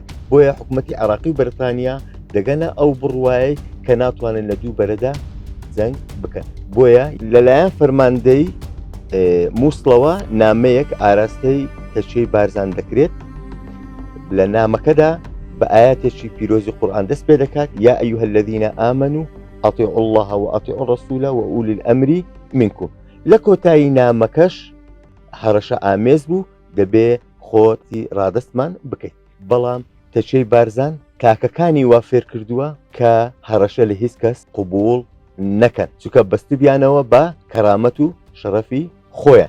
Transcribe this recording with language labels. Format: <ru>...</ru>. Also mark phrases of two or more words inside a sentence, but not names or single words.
<ckb>بۆیە حکوومەتی عێراقی و بەریتانیا دەگەنە ئەو بڕوایە کە ناتوانن لە دوو بەرەدا جەنگ بکەن. بۆیە لەلایەن فەرماندەی مووسڵەوە نامەیەک ئاراستەی کەچەی بارزان دەکرێت. لە نامەکەدا بە ئاياتێکی پیرۆزی قورئان دەست پێ دەکات</ckb> <ar>یا ئەیها الذین ئامنوا ئەطیعوا الله وأطیعوا الرسول وأولی الأمر منکم.</ar> <ckb>لە کۆتایی نامەکەش هەڕەشە ئامێز بوو دەبێ خۆتی ڕادەستمان بکەیت. بەڵام تەچەی بارزان کاکەکانی وا فێر کردووە کە هەڕەشە لە هیچ کەس قبول نەکەن، چونکە بەستبیانەوە بە کەرامەت و شەرەفی خۆیان.</ckb>